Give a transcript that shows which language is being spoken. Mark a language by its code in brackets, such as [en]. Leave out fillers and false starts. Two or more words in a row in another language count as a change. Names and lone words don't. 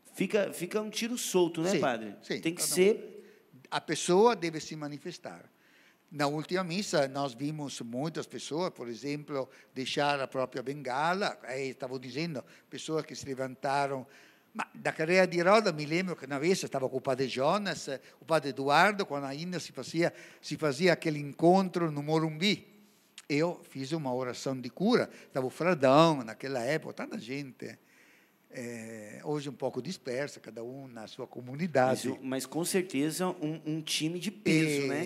[pt] Fica um tiro solto, né, Sim, padre? sim. Tem que ser... A pessoa deve se manifestar. Na última missa, nós vimos muitas pessoas, por exemplo, deixar a própria bengala. Stavo dizendo, pessoas que se levantaram. Ma da carreira di Roda mi lembro che una vez [it] stavo con [pt] o padre Jonas, o padre Eduardo, quando ainda se fazia aquele encontro no Morumbi. Eu fiz uma oração de cura, estava o Fradão naquela época, tanta gente. Hoje um pouco dispersa, cada um na sua comunidade. Mas com certeza um time de peso, né?